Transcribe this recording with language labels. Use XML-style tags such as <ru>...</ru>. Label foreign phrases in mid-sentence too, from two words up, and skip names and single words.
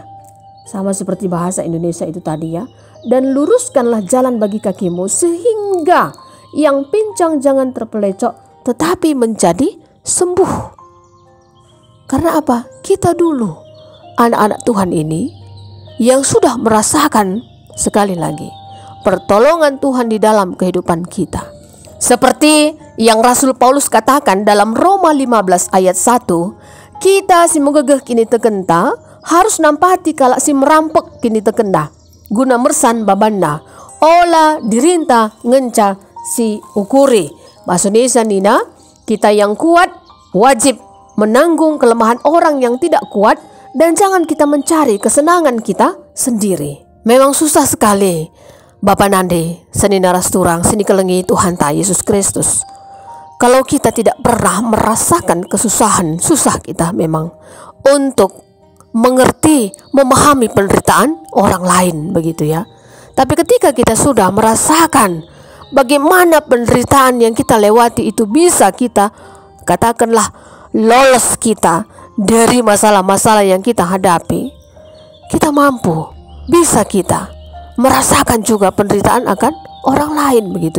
<id>Sama seperti bahasa Indonesia itu tadi ya. Dan luruskanlah jalan bagi kakimu sehingga yang pincang jangan terpelecok tetapi menjadi sembuh. Karena apa? Kita dulu anak-anak Tuhan ini yang sudah merasakan sekali lagi pertolongan Tuhan di dalam kehidupan kita. Seperti yang Rasul Paulus katakan dalam Roma 15 ayat 1,</id> <btx>kita si megegeh kini tekenta harus nampati kalak si merampek kini tekenda guna mersan babanda ola dirinta ngenca si ukuri.</btx> <id>Bahasa Indonesia Nina, kita yang kuat wajib menanggung kelemahan orang yang tidak kuat dan jangan kita mencari kesenangan kita sendiri. Memang susah sekali</id> <btx>Bapak Nande, seni naras turang, seni kelengi Tuhan ta Yesus Kristus.</btx> <id>Kalau kita tidak pernah merasakan kesusahan, susah kita memang untuk mengerti, memahami penderitaan orang lain begitu ya. Tapi ketika kita sudah merasakan bagaimana penderitaan yang kita lewati itu bisa kita katakanlah lolos kita dari masalah-masalah yang kita hadapi, kita mampu, bisa kita merasakan juga penderitaan akan orang lain begitu.</id>